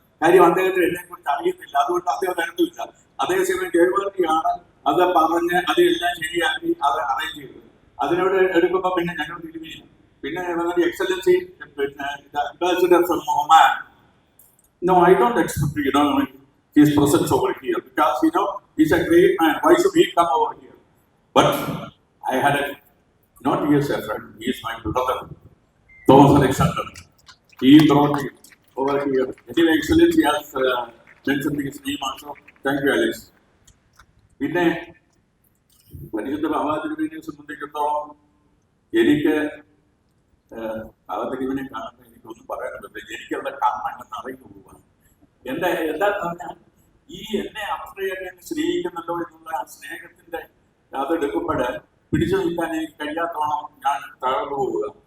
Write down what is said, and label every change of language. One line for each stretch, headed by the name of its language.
Malayalam: കാര്യം അദ്ദേഹത്തിന് എന്നെ കുറിച്ച് അറിയത്തില്ല, അതുകൊണ്ട് അദ്ദേഹം അടുത്തില്ല. അതേസമയം ജയകുമാർജിയാണ് അത് പറഞ്ഞ് അതെല്ലാം ശരിയാക്കി അത് അറേഞ്ച് ചെയ്തത്. അതിനോട് എടുക്കുമ്പോ പിന്നെ ഞങ്ങൾ തിരുമില്ല. പിന്നെ
English: Excellency ambassador from Oman. No, I don't expect his presence over here because he's a great man. Why should he come over here? But I had not he is a friend, he is my brother, Thomas Alexander. He brought me over here. Anyway, Excellency has mentioned his name also. Thank you, Alex.
Malayalam: പിന്നെ പരിശുദ്ധ ബാബാതിരുമേനിയെ സംബന്ധിച്ചിടത്തോളം എനിക്ക് ബാബാതിരുമേനെ കാണുമ്പോൾ എനിക്കൊന്നും പറയാൻ പറ്റില്ല. എനിക്കവിടെ കണ്ണങ്ങ് നിറഞ്ഞു പോവാണ്. എന്താ പറഞ്ഞാൽ ഈ എന്നെ അത്രയധികം സ്നേഹിക്കുന്നല്ലോ എന്നുള്ള ആ സ്നേഹത്തിന്റെ അതെടുക്കുമ്പോൾ പിടിച്ചു നിൽക്കാൻ എനിക്ക് കഴിയാത്തോളം ഞാൻ തകർന്നു പോവുക.